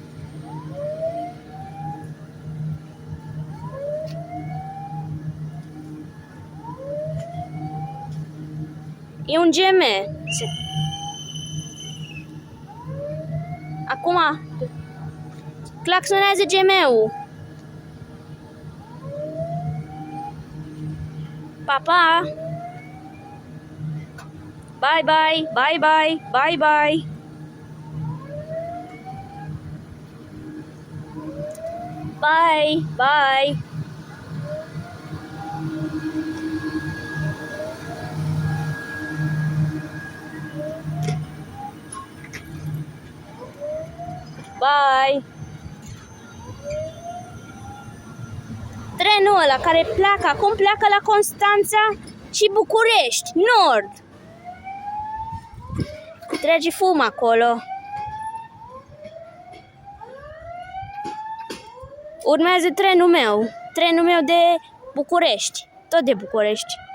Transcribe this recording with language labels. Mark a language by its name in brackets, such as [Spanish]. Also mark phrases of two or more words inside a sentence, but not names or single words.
[Romanian] E un GM. Acum claxonează GM-ul. Pa, pa! [English] Bye, bye, bye, bye, bye, bye. Bye, bye. Bye. [Romanian] Trenul ăla care pleacă, acum pleacă la Constanța și București, Nord. Trage fum acolo. Urmează trenul meu de București, tot de București.